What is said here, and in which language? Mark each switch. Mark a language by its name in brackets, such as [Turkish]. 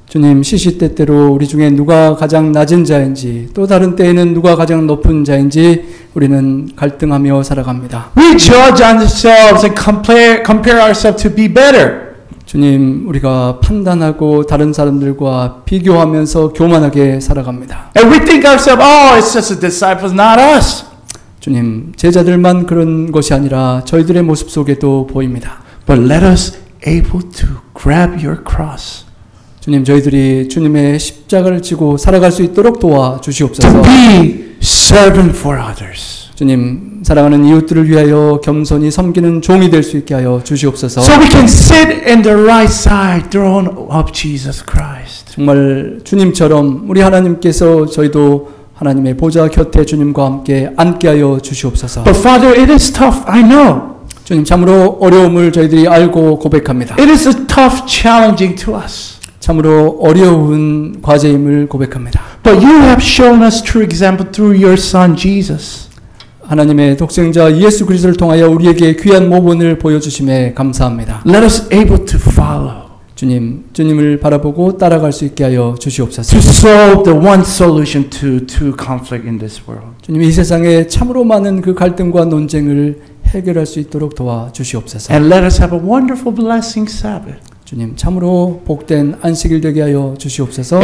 [Korean] 주님 시시때때로 우리 중에 누가 가장 낮은 자인지 또 다른 때에는 누가 가장 높은 자인지 우리는 갈등하며 살아갑니다. [English] We judge ourselves and compare ourselves to be better. [Korean] 주님 우리가 판단하고 다른 사람들과 비교하면서 교만하게 살아갑니다. [English] And we think ourselves, oh, it's just the disciples, not us. [Korean] 주님 제자들만 그런 것이 아니라 저희들의 모습 속에도 보입니다. [English] But let us able to grab your cross. [Korean] 주님 저희들이 주님의 십자가를 지고 살아갈 수 있도록 도와주시옵소서. [English] To be servant for others. [Korean] 주님 사랑하는 이웃들을 위하여 겸손히 섬기는 종이 될 수 있게 하여 주시옵소서. [English] So we can sit in the right side throne of Jesus Christ. [Korean] 정말 주님처럼 우리 하나님께서 저희도 하나님의 보좌 곁에 주님과 함께 앉게 하여 주시옵소서. [English] But Father, it is tough. I know. [Korean] 주님 참으로 어려움을 저희들이 알고 고백합니다. [English] It is tough, challenging to us. [Korean] 참으로 어려운 과제임을 고백합니다. [English] But you have shown us true example through your Son Jesus. [Korean] 하나님의 독생자 예수 그리스도를 통하여 우리에게 귀한 모본을 보여주심에 감사합니다. [English] Let us able to follow. [Korean] 주님을 바라보고 따라갈 수 있게 하여 주시옵소서. [English] To solve the one solution to conflict in this world. [Korean] 주님 이 세상에 참으로 많은 그 갈등과 논쟁을 해결할 수 있도록 도와주시옵소서. [English] And let us have a wonderful blessing Sabbath. [Korean] 주님 참으로 복된 안식일 되게 하여 주시옵소서.